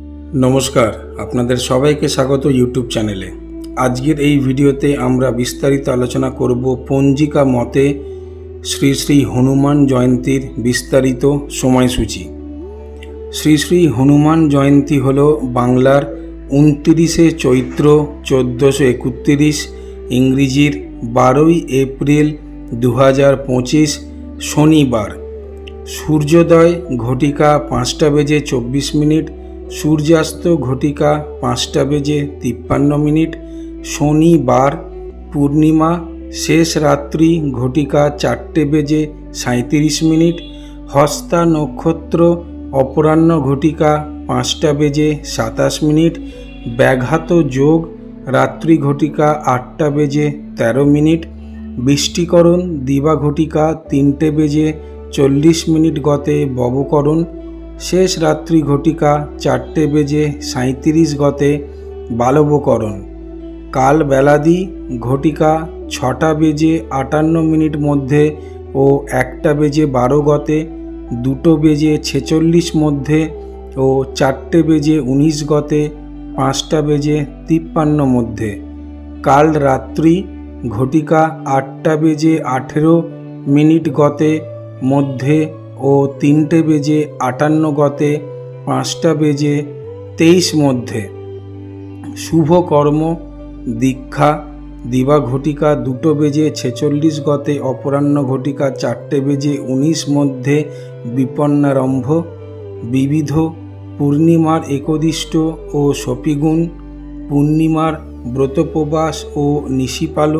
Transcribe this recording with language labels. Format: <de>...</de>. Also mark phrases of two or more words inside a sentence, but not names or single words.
<bn>নমস্কার, আপনাদের সবাইকে স্বাগত ইউটিউব চ্যানেলে। आजकेर এই ভিডিওতে আমরা বিস্তারিত আলোচনা করব পঞ্জিকা মতে শ্রী শ্রী হনুমান জয়ন্তীর বিস্তারিত সময়সূচি। শ্রী শ্রী হনুমান জয়ন্তী হল বাংলার 29শে চৈত্র 1431, ইংরেজির 12ই এপ্রিল 2025 শনিবার। সূর্যোদয় ঘটিকা 5টা বেজে 24 মিনিট, সূর্যাস্ত ঘটিকা 5টা বেজে 53 মিনিট। শনিবার পূর্ণিমা শেষ রাত্রি ঘটিকা 4টে বেজে 37 মিনিট। হস্তা নক্ষত্র অপরাহ্ন ঘটিকা 5টা বেজে 27 মিনিট। ব্যাঘাত যোগ রাত্রি ঘটিকা 8টা বেজে 13 মিনিট। বৃষ্টিকরণ দিবা ঘটিকা 3টে বেজে 40 মিনিট গতে ববকরণ। শেষ রাত্রি ঘটিকা 4টে বেজে 37 গতে বালবকরণ। কাল বেলাদি ঘটিকা 6টা বেজে 58 মিনিট মধ্য আর 1টা বেজে 12 গতে, 2 বেজে 46 মধ্য আর 4টে বেজে 19 গতে, 5টা বেজে 53 মধ্য। কাল রাত্রি ঘটিকা 8টা বেজে 18 মিনিট গতে মধ্য আর 3টে বেজে 58 গতে, 5টা বেজে 23 মধ্য। শুভ কর্ম দীক্ষা দিবা ঘটিকা 2 বেজে 46 গতে অপরাহ্ন ঘটিকা 4টে বেজে 19 মধ্য বিপন্নারম্ভ। বিবিধ পূর্ণিমার একদিষ্ট আর শপীগুণ, পূর্ণিমার ব্রতোপবাস আর নিশি পালন।</bn>